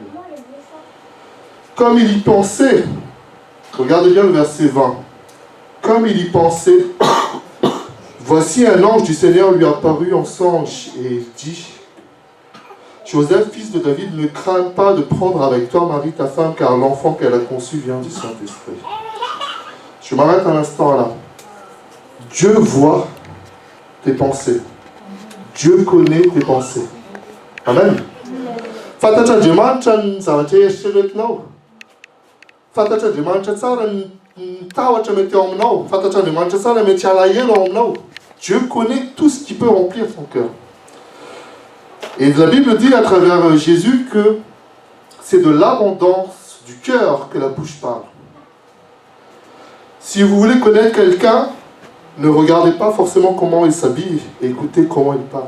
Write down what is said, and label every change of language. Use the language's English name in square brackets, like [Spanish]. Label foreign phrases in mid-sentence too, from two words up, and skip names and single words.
[French] Comme il y pensait, regardez bien le verset 20, comme il y pensait, voici un ange du Seigneur lui apparut en songe et il dit, Joseph, fils de David, ne crains pas de prendre avec toi Marie ta femme, car l'enfant qu'elle a conçu vient du Saint-Esprit. Je m'arrête un instant là. Dieu voit tes pensées. Dieu connaît tes pensées. Amen. [Malagasy] Fantatra Andriamanitra ny zavatra eritreretinao. Fantatra Andriamanitra tsara ny tahotra mety ao aminao. Fantatra Andriamanitra tsara mety alahelo ao aminao. [French] Dieu connaît tout ce qui peut remplir ton cœur. Et la Bible dit à travers Jésus que c'est de l'abondance du cœur que la bouche parle. Si vous voulez connaître quelqu'un, ne regardez pas forcément comment il s'habille, et écoutez comment il parle.